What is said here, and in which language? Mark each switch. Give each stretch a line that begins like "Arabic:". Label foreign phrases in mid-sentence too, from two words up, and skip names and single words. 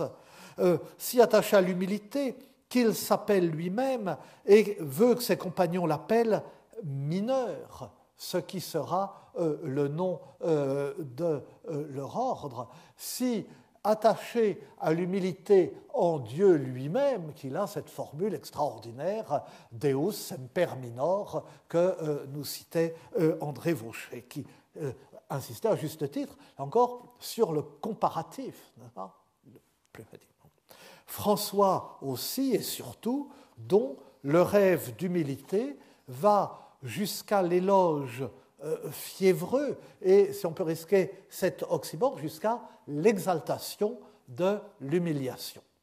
French: Si attaché à l'humilité qu'il s'appelle lui-même et veut que ses compagnons l'appellent mineur, ce qui sera le nom de leur ordre. Si attaché à l'humilité en Dieu lui-même, qu'il a cette formule extraordinaire
Latin: Deus semper minor
French: que nous citait André Vauchet, qui insistait à juste titre encore sur le comparatif. François aussi et surtout, dont le rêve d'humilité va jusqu'à l'éloge fiévreux et, si on peut risquer cet oxymore, jusqu'à l'exaltation de l'humiliation.